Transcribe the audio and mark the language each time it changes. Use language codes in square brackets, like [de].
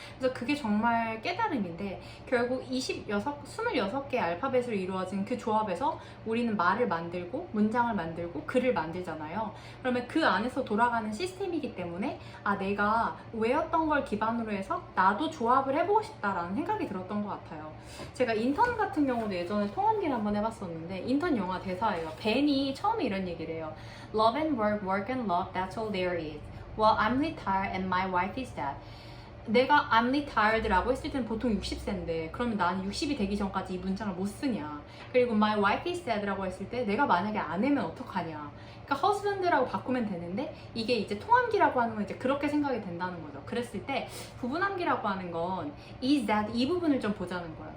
[ko] 그래서 그게 정말 깨달음인데, 결국 26개의 알파벳으로 이루어진 그 조합에서 우리는 말을 만들고 문장을 만들고 글을 만들잖아요. 그러면 그 안에서 돌아가는 시스템이기 때문에 내가 외웠던 걸 기반으로 해서 나도 조합을 해보고 싶다라는 생각이 들었던 것 같아요. 제가 인턴 같은 경우도 예전에 통함기를 한번 해봤었는데, 인턴 영화 대사예요. 벤이 처음에 이런 얘기를 해요. [en] Love and work, work and love, that's all there is. Well, I'm retired and my wife is dead. [ko] 내가 [en] I'm retired [ko] 라고 했을 때는 보통 60세인데 그러면 나는 60이 되기 전까지 이 문장을 못 쓰냐. 그리고 [en] my wife is dead [ko] 라고 했을 때 내가 만약에 아내면 어떡하냐. 그러니까 husband라고 바꾸면 되는데 이게 이제 통함기라고 하는 건 이제 그렇게 생각이 된다는 거죠. 그랬을 때 부분함기라고 하는 건 [en] is that [ko] 이 부분을 좀 보자는 거예요.